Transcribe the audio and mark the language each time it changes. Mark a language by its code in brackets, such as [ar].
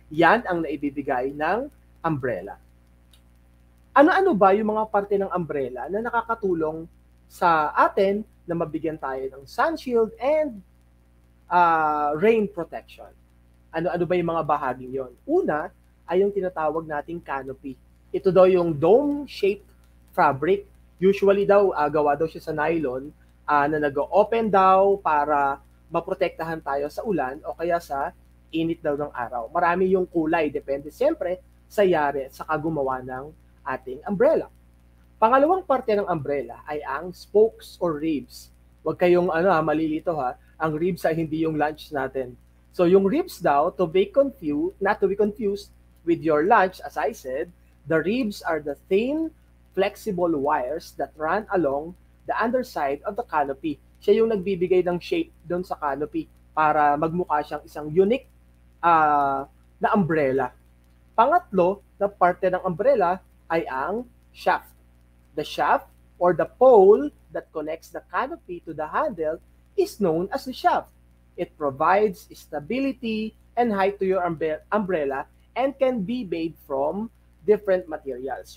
[tl] Yan ang naibibigay ng umbrella. Ano-ano ba yung mga parte ng umbrella na nakakatulong sa atin na mabigyan tayo ng [en] sun shield and rain protection? [tl] Ano-ano ba yung mga bahaging yon? Una ay yung tinatawag nating canopy. Ito daw yung dome-shaped fabric. Usually daw, gawa daw siya sa nylon na nag-open daw para maprotektahan tayo sa ulan o kaya sa init daw ng araw. Marami yung kulay, depende siyempre sa yari at sa gumawa ng ating umbrella. Pangalawang parte ng umbrella ay ang spokes or ribs. Huwag kayong malilito ha. Ang ribs ay hindi yung lunch natin. [en] So [tl] yung ribs daw, [en] not to be confused with your lunch, as I said, the ribs are the thin, flexible wires that run along the underside of the canopy. [tl] Siya yung nagbibigay ng shape doon sa canopy para magmukha siyang isang unique na umbrella. Pangatlo na parte ng umbrella ay ang shaft. [en] The shaft or the pole that connects the canopy to the handle is known as the shaft. It provides stability and height to your umbrella and can be made from different materials.